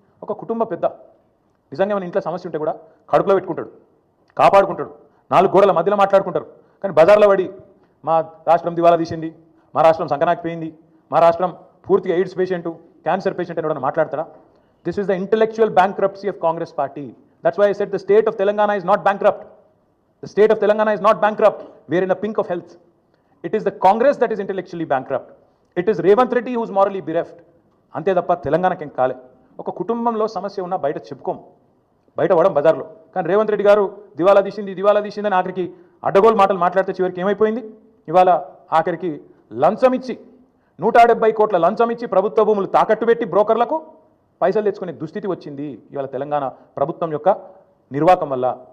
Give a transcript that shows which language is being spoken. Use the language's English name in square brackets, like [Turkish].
[Telugu] ఒక కుటుంబ పెద్ద నిజంగా మన ఇంట్లో సమస్య ఉంటే కూడా కడుపులో పెట్టుకుంటాడు, కాపాడుకుంటాడు, 4 గోడల మధ్యలో మాట్లాడుకుంటారు. కానీ బజార్లో పడి మా రాష్ట్రం దివాలా తీసింది, మా రాష్ట్రం సంకనాకిపోయింది, మా రాష్ట్రం పూర్తిగా ఎయిడ్స్ పేషెంట్, క్యాన్సర్ పేషెంట్ అని మాట్లాడతారా? [English] This is the intellectual bankruptcy of Congress party. That's why I said the state of Telangana is not bankrupt. The state of Telangana is not bankrupt. We are in the pink of health. It is the Congress that is intellectually bankrupt. It is Revanth Reddy who is morally bereft. [Telugu] అంతే తప్ప తెలంగాణకేం కాలే. ఒక కుటుంబంలో సమస్య ఉన్నా బయట చెప్పుకోం, బయట పడం బజార్లో. కానీ రేవంత్ రెడ్డి గారు దివాలా తీసిందని ఆఖరికి అడ్డగోలు మాటలు మాట్లాడితే చివరికి ఏమైపోయింది? ఇవాళ ఆఖరికి లంచం ఇచ్చి 170 కోట్ల లంచం ఇచ్చి ప్రభుత్వ భూములు తాకట్టు పెట్టి బ్రోకర్లకు పైసలు తెచ్చుకునే దుస్థితి వచ్చింది ఇవాళ తెలంగాణ ప్రభుత్వం యొక్క నిర్వాహకం వల్ల.